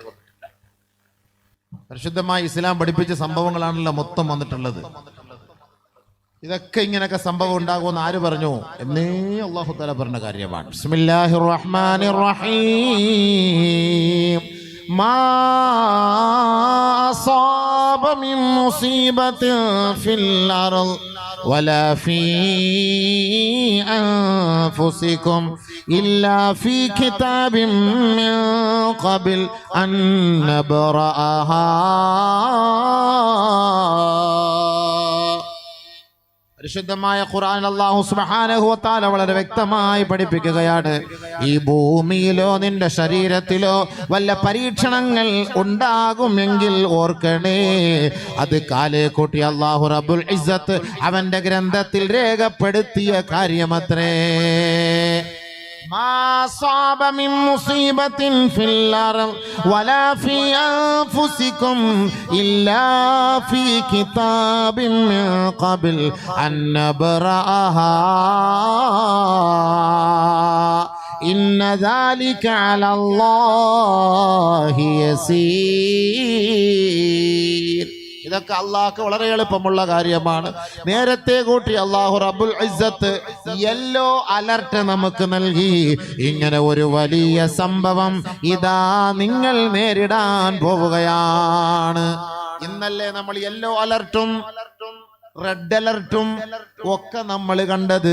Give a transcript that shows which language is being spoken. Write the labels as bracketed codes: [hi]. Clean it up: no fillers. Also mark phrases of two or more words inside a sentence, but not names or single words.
[ml] പരിശുദ്ധമായ ഇസ്ലാം പഠിപ്പിച്ച സംഭവങ്ങളാണല്ലോ മൊത്തം വന്നിട്ടുള്ളത്. ഇതൊക്കെ ഇങ്ങനെയൊക്കെ സംഭവം ഉണ്ടാകുമെന്ന് ആര് പറഞ്ഞു? എന്നേ [ar] الله تعالى [ml] പറഞ്ഞ കാര്യമാണ്. [ar] بسم الله الرحمن الرحيم. ما أصاب من مصيبة في الأرض ولا في أنفسكم إلا في كتاب من قبل أن نبرأها. [ml] പരിശുദ്ധമായ ഖുർആനിൽ [ar] الله سبحانه وتعالى [ml] വളരെ വ്യക്തമായി പഠിപ്പിക്കുകയാണ്, ഈ ഭൂമിയിലോ നിന്റെ ശരീരത്തിലോ വല്ല പരീക്ഷണങ്ങൾ ഉണ്ടാകുമെങ്കിൽ ഓർക്കണേ, അത് കാലേ കൂട്ടി അല്ലാഹു [ar] رب العزة [ml] അവന്റെ ഗ്രന്ഥത്തിൽ രേഖപ്പെടുത്തിയ കാര്യമത്രേ. [ar] ما صاب من مصيبة في الأرض ولا في أنفسكم إلا في كتاب من قبل أن نبرأها إن ذلك على الله يسير. [ml] ഇതൊക്കെ അള്ളാഹ്ക്ക് വളരെ എളുപ്പമുള്ള കാര്യമാണ്. നേരത്തെ കൂട്ടി അല്ലാഹു [ar] رب العزة [en] yellow alert [ml] നമുക്ക് നൽകി. ഇങ്ങനെ ഒരു വലിയ സംഭവം ഇതാ നിങ്ങൾ നേരിടാൻ പോവുകയാണ്. ഇന്നല്ലേ നമ്മൾ [en] yellow alert red alert [ml] ഒക്കെ നമ്മൾ കണ്ടത്.